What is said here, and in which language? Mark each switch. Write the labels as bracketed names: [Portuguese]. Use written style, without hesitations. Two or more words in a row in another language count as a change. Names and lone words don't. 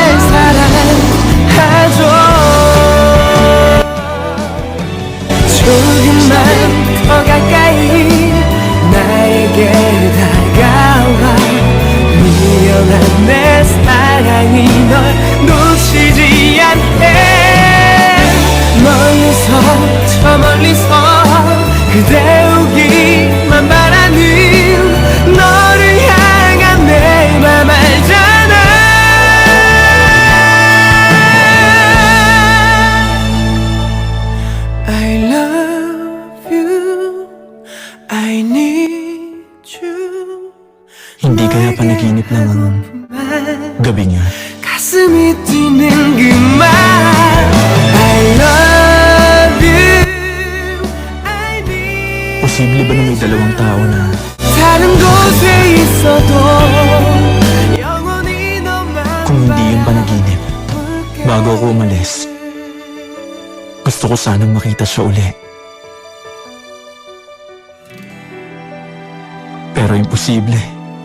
[Korean] 사랑하죠 조금만 더 가까이 나에게 다가와 미련한 내 사랑이 널 놓치지 않게 멀리서 저 멀리서 그대 오기만 바라는 너를 향한 내 맘 알잖아 [English] I love you I need you [Filipino] Hindi kaya panaginip lang ang gabi niya. [Korean] 가슴이 뛰는 그 말 [English] I love you I need [Filipino] Posible ba na may dalawang tao na [Korean] 다른 곳에 있어도 영원히 너만 [Filipino] kung hindi yung panaginip, bago ako umalis, gusto ko sanang makita siya uli. Pero imposible.